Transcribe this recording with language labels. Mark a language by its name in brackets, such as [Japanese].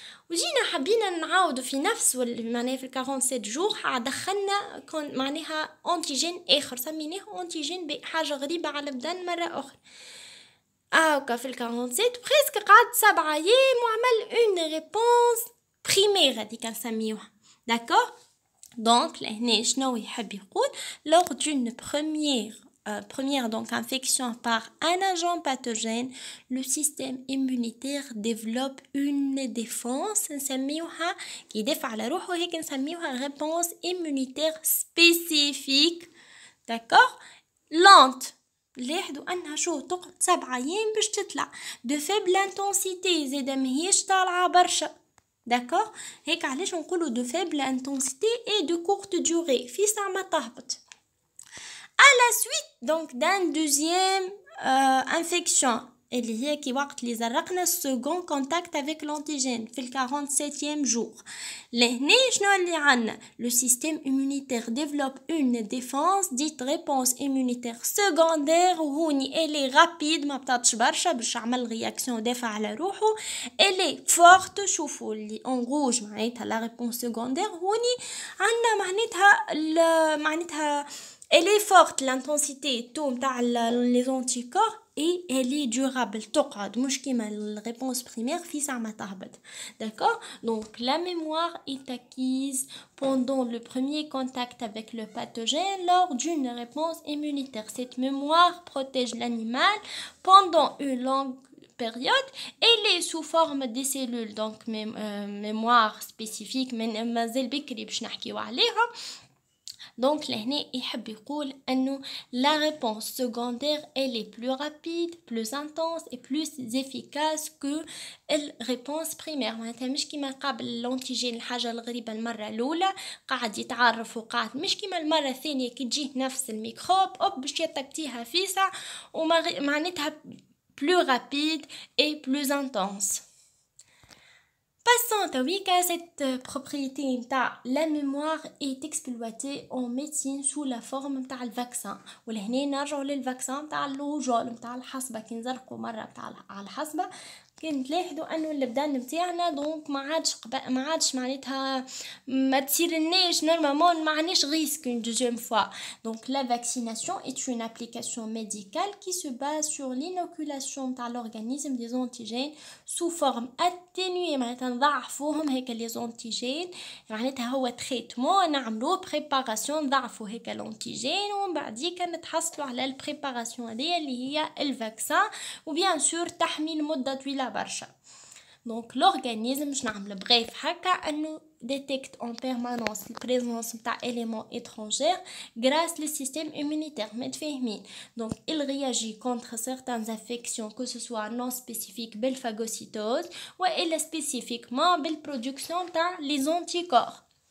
[Arabic] وجينا حبينا نعاودوا في نفس معناها في 47 جور دخلنا معناها انتيجين اخر سميناه انتيجين بحاجه غريبه على البدن مره اخرى. هاكا في 47 بريسك قعد 7 ايام وعمل اون ريبونس بريمير هذيك نسميوها. داكور دونك لهنا شنو يحب يقول [French] lors d'une première donc infection par un agent pathogène, le système immunitaire développe une défense [Arabic] نسميوها كي يدافع على روحه هيك نسميوها [French] réponse immunitaire spécifique. d'accord lente [Arabic] لاحظوا انها شو تقعد 7 ايام باش تطلع [French] de faible intensité [Arabic] زاده ماهيش طالعه برشا. [French] d'accord [Arabic] هيك علاش نقولوا [French] de faible intensité et de courte durée [Arabic] في ساعه ما تهبط. [French] à la suite donc d'un deuxième infection [Arabic] اللي هي كي وقت اللي زرقنا [French] second contact avec l'antigène في 47e jour. [Arabic] لهنا شنو اللي عنا [French] le système immunitaire développe une défense dite réponse immunitaire secondaire وهوني elle est rapide [Arabic] ما بتعطش برشا باش عمل رياكسيون دافع على روحه. [French] elle est forte [Arabic] شوفوا اللي [French] en rouge معناتها la réponse secondaire [Arabic] هوني عنا معناتها [French] elle est forte l'intensité تو نتاع les anticorps et elle est durable [Arabic] تقعد مش كيما الريبونس بريمير في ساعة ما تهبط. [French] d'accord donc la mémoire est acquise pendant le premier contact avec le pathogène lors d'une réponse immunitaire. Cette mémoire protège l'animal pendant une longue période. Elle est sous forme des cellules donc mémoire spécifique [Arabic] مازال بكري باش نحكيو عليها. [French] donc [Arabic] لهنا يحب يقول انه [French] la réponse secondaire elle est plus rapide, plus intense et plus efficace que la réponse primaire. [Arabic] معناتها مش كيما قبل الانتيجين الحاجه الغريبه المره الاولى قاعد يتعرف وقاعد مش كيما المره الثانيه كي تجيه نفس الميكروب باش يتكتيها في ساعه ومعناتها [French] plus rapide et plus intense. Passons à cette propriété la mémoire est exploitée en médecine sous la forme de le vaccin. [Arabic] ولهنا نرجعوا للفاكسان تاع الوجول تاع الحصبه كي نزرقوا مره تاع على الحصبه كي تلاحظوا انه البدن نتاعنا دونك ما عادش معناتها ما تصيرناش نورمالمون ما عندناش ريسك [French] une deuxième fois. donc la vaccination est une application médicale qui se base sur l'inoculation [Arabic] تاع [French] l'organisme des antigènes sous forme atténuée [Arabic] معناتها نضعفوهم هيك les antigènes معناتها هو تريتمون نعملوه بريباراسيون نضعفوا هيك الانتيجين ومن بعديك نتحصلوا على البريباراسيون هذه اللي هي الفاكسان وبيان سور تحمي لمده طويله برشا. [French] donc l'organisme [Arabic] باش نعمل بغيف هكا انه [French] détecte en permanence la présence نتاع éléments étrangers grâce le système immunitaire [Arabic] متفاهمين. [French] donc il réagit contre certaines infections que ce soit non spécifique بالphagocytose ou spécifiquement بالproduction تاع les anticorps.